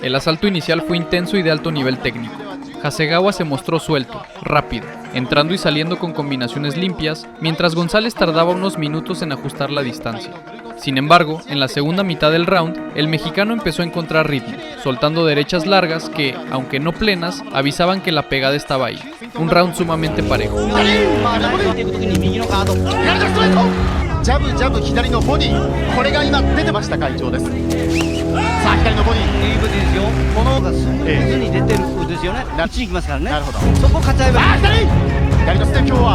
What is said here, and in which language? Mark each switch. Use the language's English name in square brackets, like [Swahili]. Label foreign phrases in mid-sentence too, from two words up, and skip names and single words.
[Spanish] El asalto inicial fue intenso y de alto nivel técnico. Hasegawa se mostró suelto, rápido, entrando y saliendo con combinaciones limpias, mientras González tardaba unos minutos en ajustar la distancia. Sin embargo, en la segunda mitad del round, el mexicano empezó a encontrar ritmo, soltando derechas largas que, aunque no plenas, avisaban que la pegada estaba ahí. Un round sumamente parejo. [Japanese] ジャブジャブ左のボディ、これが今出てました会長です。さあ左のボディ、いいボディですよ。このがスムーズに出てるですよね。一気に行きますからね。なるほど。そこ勝ち合えば。あ、左。左のステ今日は。